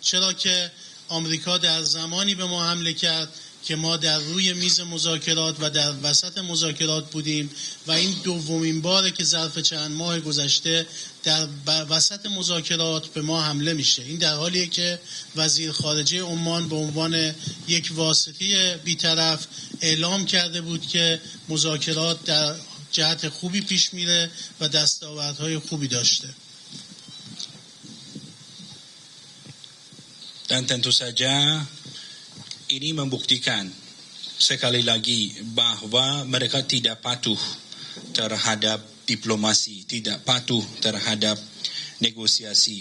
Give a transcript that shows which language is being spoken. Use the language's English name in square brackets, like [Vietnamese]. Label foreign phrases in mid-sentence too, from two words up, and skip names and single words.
[Persian] چرا که آمریکا در زمانی به ما حمله کرد که ما در روی میز مذاکرات و در وسط مذاکرات بودیم و این دومین باره که ظرف چند ماه گذشته در وسط مذاکرات به ما حمله میشه. این در حالیه که وزیر خارجه عمان به عنوان یک واسطه بی‌طرف اعلام کرده بود که مذاکرات در جهت خوبی پیش میره و دستاوردهای خوبی داشته. [Indonesian] Dan tentu saja ini membuktikan sekali lagi bahwa mereka tidak patuh terhadap diplomasi, tidak patuh terhadap negosiasi.